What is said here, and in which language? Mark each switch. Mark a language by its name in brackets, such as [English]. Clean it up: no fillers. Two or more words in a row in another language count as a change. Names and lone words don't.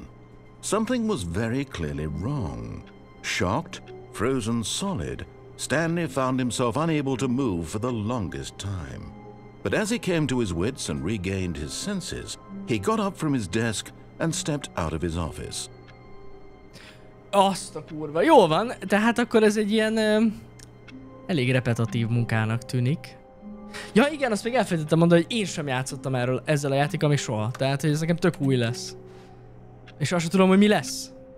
[English] Something was very clearly wrong. Shocked, frozen solid, Stanley found himself unable to move for the longest time. But as he came to his wits and regained his senses, he got up from his desk and stepped out of his office. [Hungarian] Azt a kurva. Jól van, tehát akkor ez egy ilyen elég repetitív munkának tűnik. Ja igen, azt még elfelejtettem mondani, hogy én sem játszottam ezzel a játékkal még soha. Tehát, hogy ez nekem tök új lesz. És azt sem tudom, hogy mi lesz.